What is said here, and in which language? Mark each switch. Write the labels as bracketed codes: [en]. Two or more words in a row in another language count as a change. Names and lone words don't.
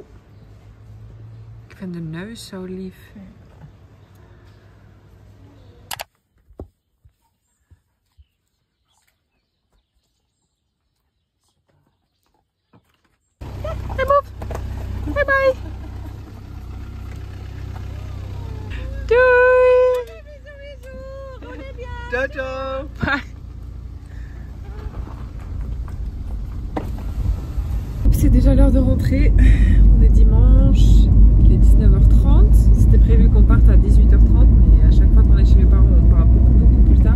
[nl] Ik vind de neus zo lief. Hey Bob. [en] Bye bye. Doei. [it] Ciao, ciao. [en] Bye. [fr] C'est déjà l'heure de rentrer. On est dimanche, il est 19h30. C'était prévu qu'on parte à 18h30, mais à chaque fois qu'on est chez mes parents, on part beaucoup plus tard.